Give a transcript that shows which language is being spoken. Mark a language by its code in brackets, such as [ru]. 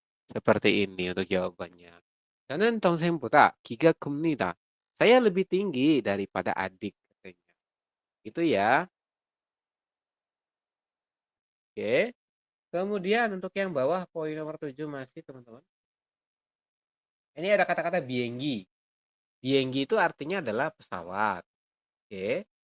[id] Seperti ini untuk jawabannya. [ko] 저는 동생보다 키가 큽니다. [id] Saya lebih tinggi daripada adik katanya. Itu ya. Oke. Kemudian untuk yang bawah poin nomor 7 masih teman-teman. Ini ada kata-kata bienggi. Bienggi itu artinya adalah pesawat. Oke.